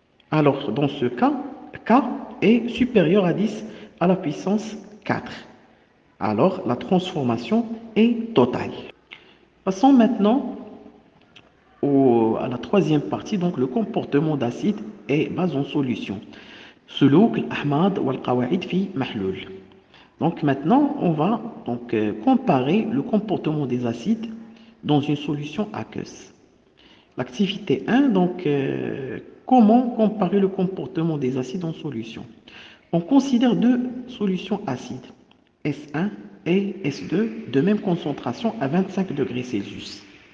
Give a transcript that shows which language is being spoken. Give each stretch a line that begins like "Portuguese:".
French: Alors dans ce cas, K est supérieur à 10 à la puissance 4. Alors la transformation est totale. Passons maintenant à la troisième partie, donc le comportement d'acide et base en solution.
Arabic: سلوك الأحماض والقواعد في محلول.
French: Donc maintenant, on va comparer le comportement des acides dans une solution aqueuse. L'activité 1, comment comparer le comportement des acides en solution? On considère deux solutions acides, S1 et S2, de même concentration à 25 degrés Celsius.